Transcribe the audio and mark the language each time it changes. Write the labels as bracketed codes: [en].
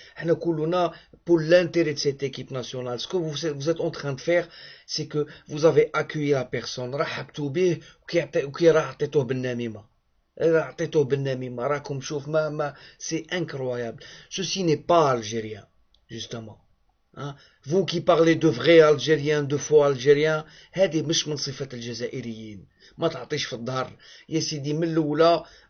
[ar] حنا كلنا [fr] pour l'intérêt de cette équipe nationale. Ce que vous êtes en train de faire, c'est que vous avez accueilli la personne. [ar] رحبتوا به وكي راه عطيتوه بالنميمة. راكم شوف ما [fr] c'est incroyable. Ceci n'est pas algérien, justement. Hein? Vous qui parlez de vrais Algériens, de faux Algériens, [ar] هذه مش من صفة الجزائريين. ما تعطيش في الظهر يا سيدي من الأولى.